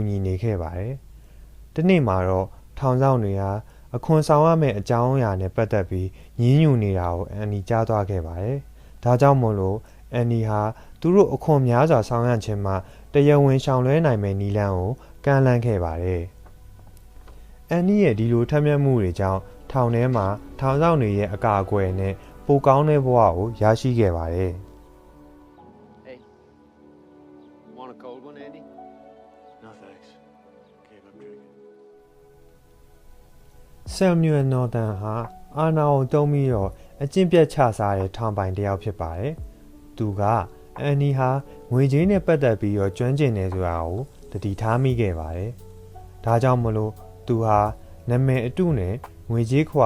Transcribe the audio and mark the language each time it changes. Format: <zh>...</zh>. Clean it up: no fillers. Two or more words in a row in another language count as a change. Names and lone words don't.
<my>ညီနေခဲ့ပါတယ်။ဒီနေ့မှာတော့ထောင်ဆောင်တွေဟာအခွန်ဆောင်ရမယ့်အကြောင်းအရာနဲ့ပတ်သက်ပြီးညှဉ်းညူနေတာကိုအန်နီကြားသွားခဲ့ပါတယ်။ဒါကြောင့်မို့လို့အန်နီဟာသူတို့အခွန်များစွာဆောင်ရခြင်းမှာတရားဝင်ရှောင်လွှဲနိုင်မယ့်နည်းလမ်းကိုကမ်းလှမ်းခဲ့ပါတယ်။အန်နီရဲ့ဒီလိုထက်မြက်မှုတွေကြောင့်ထောင်ထဲမှာထောင်ဆောင်တွေရဲ့အကာအကွယ်နဲ့ပိုကောင်းတဲ့ဘဝကိုရရှိခဲ့ပါတယ်။</my> <en>Hey. You want a cold one, Andy? No thanks. Gave up drinking.</en> <my>Samuel Norton ဟာအာနာကိုတုံးပြီးတော့အကျင့်ပြတ်ချစားတဲ့ထောင်ပိုင်တစ်ယောက်ဖြစ်ပါတယ်။သူကအန်နီဟာငွေကြေးနဲ့ပတ်သက်ပြီးတော့ကျွမ်းကျင်နေဆိုတာကိုတတိထားမိခဲ့ပါတယ်။ဒါကြောင့်မလို့သူဟာနာမည်အတုနဲ့ငွေကြေးခွာ</my>